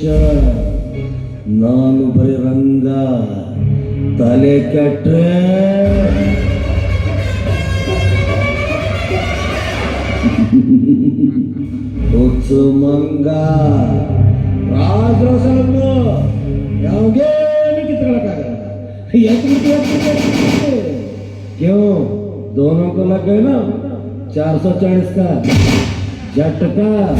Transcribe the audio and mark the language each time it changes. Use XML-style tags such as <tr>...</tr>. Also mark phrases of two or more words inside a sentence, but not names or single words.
<kn>ನಾನು ಬರೀ ರಂಗ. ತಲೆ ಕೆಟ್ರೆ ಹುಚ್ಚು ಮಂಗ. ರಾಜರಸನ್ನು ಯಾವಾಗೇನು ಕಿತ್ಕೊಳ್ಳಕ್ಕಾಗಲ್ಲ.</kn> <hi>क्यों दोनों को लग गए ना 440 का झटका.</hi>